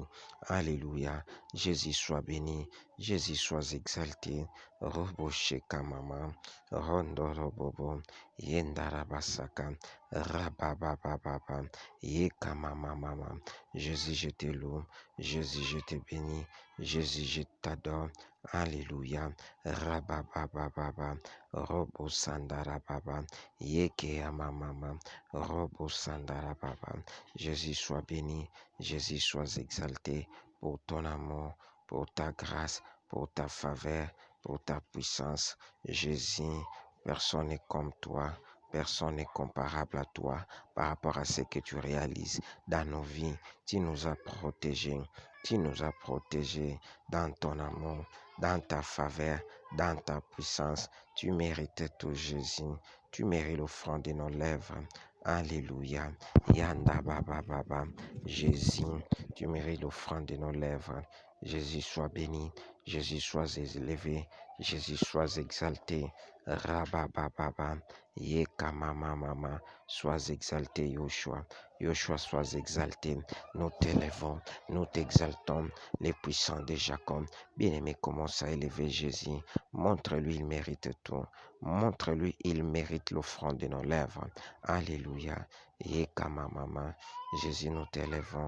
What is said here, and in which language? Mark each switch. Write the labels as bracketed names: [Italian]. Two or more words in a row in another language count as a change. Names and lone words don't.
[French] Alléluia, Jésus soit béni, Jésus soit exalté. Robo Sheka Mama, Rondo Robobo, Yendarabasaka, Rababababa, Yeka Mama. Jésus, je te loue. Jésus, je te bénis. Jésus, je t'adore. Alléluia. Rababababa. Robo Sandarababa. Yeke Amamama. Robo Sandarababa. Jésus, sois béni. Jésus, sois exalté pour ton amour, pour ta grâce, pour ta faveur, pour ta puissance. Jésus, personne n'est comme toi. Personne n'est comparable à toi par rapport à ce que tu réalises dans nos vies. Tu nous as protégés. Tu nous as protégés dans ton amour, dans ta faveur, dans ta puissance. Tu mérites tout, Jésus. Tu mérites l'offrande de nos lèvres. Alléluia. Yanda baba baba. Jésus, tu mérites l'offrande de nos lèvres. Jésus, sois béni. Jésus, sois élevé. Jésus, sois exalté. Rabababa. Yeka mama. Sois exalté, Yoshua. Yoshua, sois exalté. Nous t'élèvons, nous t'exaltons, les puissants de Jacob. Bien-aimé, commence à élever Jésus. Montre-lui, il mérite tout. Montre-lui, il mérite l'offrande de nos lèvres. Alléluia. Yeka mama. Jésus, nous t'élèvons.